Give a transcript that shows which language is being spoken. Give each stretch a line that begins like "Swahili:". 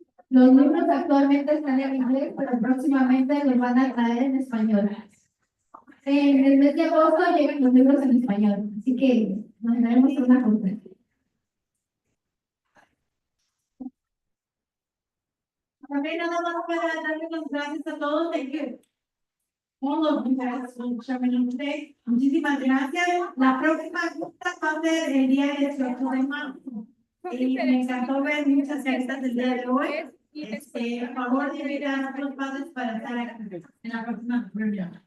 Spanish: Los libros actualmente están en inglés, pero próximamente los van a traer en español. En el mes de agosto llegan los libros en español, así que nos daremos una conferencia. También nada más para darle las gracias a todos.
English: Thank you. All of you guys for showing up today.
Spanish: Muchísimas gracias. La próxima junta va a ser el día 18 de marzo. Y me encantó ver muchas caristas del día de hoy. Por favor, dile a nuestros padres para estar aquí en la próxima reunión.